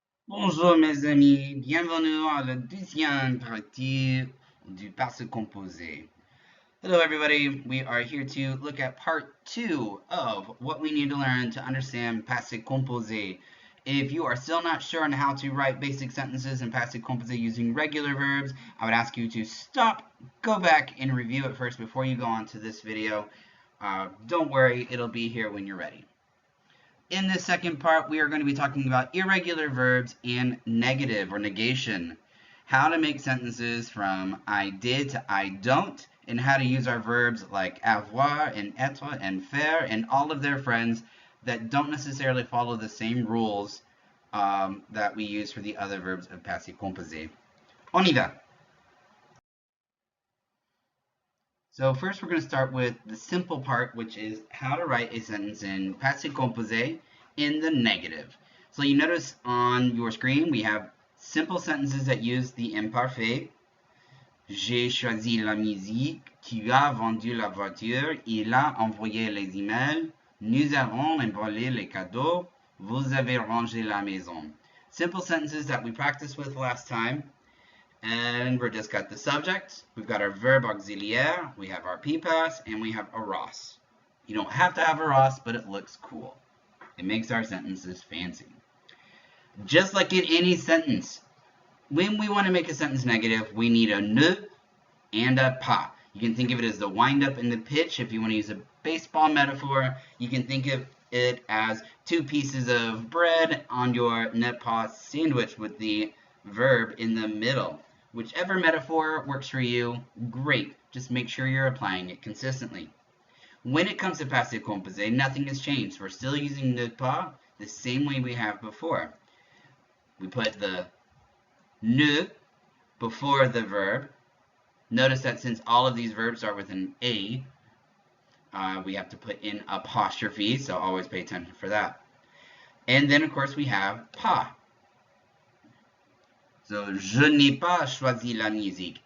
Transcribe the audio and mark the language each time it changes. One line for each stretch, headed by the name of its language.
French: Bonjour mes amis, bienvenue à la deuxième partie du Passe Compose.
English: Hello everybody, we are here to look at part 2 of what we need to learn to understand Passe Compose. If you are still not sure on how to write basic sentences in Passe Compose using regular verbs, I would ask you to stop, go back and review it first before you go on to this video. Don't worry, it'll be here when you're ready. In this second part, we are going to be talking about irregular verbs and negative or negation. How to make sentences from I did to I don't, and how to use our verbs like avoir and être and faire and all of their friends that don't necessarily follow the same rules that we use for the other verbs of passé composé.
French: On y va!
English: So first we're going to start with the simple part, which is how to write a sentence in passé composé in the negative. So you notice on your screen we have simple sentences that use the imparfait.
French: J'ai choisi la musique, tu as vendu la voiture, il a envoyé les emails, nous avons emballé les cadeaux, vous avez rangé la maison.
English: Simple sentences that we practiced with last time. And we've just got the subject, we've got our verb auxiliaire, we have our PPAS, and we have a ROS. You don't have to have a ROS, but it looks cool. It makes our sentences fancy. Just like in any sentence, when we want to make a sentence negative, we need a ne and a pas. You can think of it as the wind up and the pitch. If you want to use a baseball metaphor, you can think of it as two pieces of bread on your ne pas sandwich with the verb in the middle. Whichever metaphor works for you, great. Just make sure you're applying it consistently. When it comes to passé composé, nothing has changed. We're still using ne pas the same way we have before. We put the ne before the verb. Notice that since all of these verbs start with an A, we have to put in apostrophe, so always pay attention for that. And then, of course, we have pas.
French: So, je n'ai pas choisi la musique.